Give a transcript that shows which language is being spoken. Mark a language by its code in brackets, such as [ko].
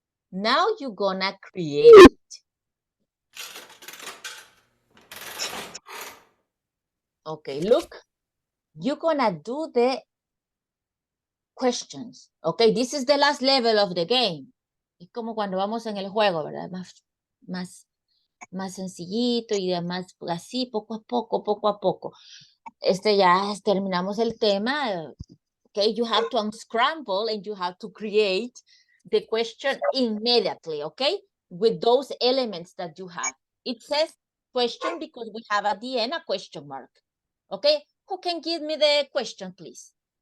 [en] Now you're gonna create. Okay, look, you're gonna do the questions. Okay, this is the last level of the game. [es] Es como cuando vamos en el juego, ¿verdad? Más sencillito y demás, así, poco a poco. Ya terminamos el tema. [en] Okay, you have to unscramble and you have to create the question immediately, okay? With those elements that you have. It says question because we have at the end a question mark. Okay, who can give me the question, please?